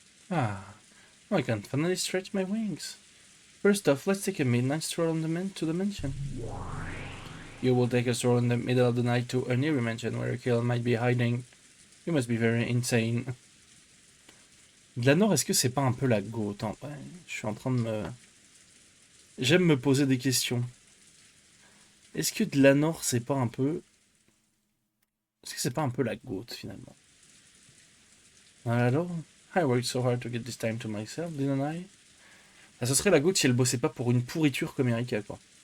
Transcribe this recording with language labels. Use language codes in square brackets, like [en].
[en] Ah, I can finally stretch my wings. First off, let's take a midnight stroll on to the mansion. You will take a stroll in the middle of the night to a nearby mansion where a killer might be hiding. You must be very insane. [fr] Glanor, est-ce que c'est pas un peu la go? Attends, ouais, je suis en train de me... J'aime me poser des questions. Est-ce que Glanor, c'est pas un peu... Est-ce que c'est pas un peu la goutte, finalement? [en] Not at all. I worked so hard to get this time to myself, didn't I? [fr] Ah, ce serait la goutte si elle bossait pas pour une pourriture comme Erika, quoi.